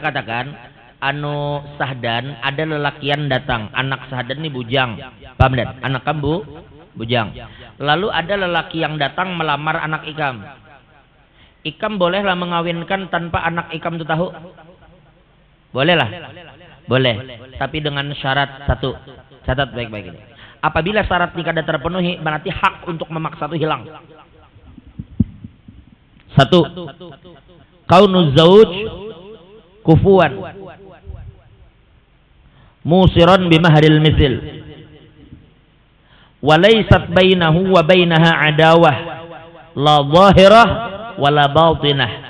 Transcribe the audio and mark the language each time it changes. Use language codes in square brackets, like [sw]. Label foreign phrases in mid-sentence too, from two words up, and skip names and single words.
[bjn] katakan anu sahdan ada lelakian datang, anak sahdan ini bujang, paham dan? [id] Anak kamu bujang. Lalu ada lelaki yang datang melamar anak ikam. [bjn] Ikam bolehlah mengawinkan tanpa anak ikam itu tahu? [id] Bolehlah. Boleh, tapi dengan syarat satu. Catat baik-baik ini. Apabila syarat nikah tidak terpenuhi, berarti hak untuk memaksa itu hilang. Satu, [ar] كونه زوج كفؤا موسرا بمهر المثل وليست بينه وبينها عداوة لا ظاهرة ولا باطنة.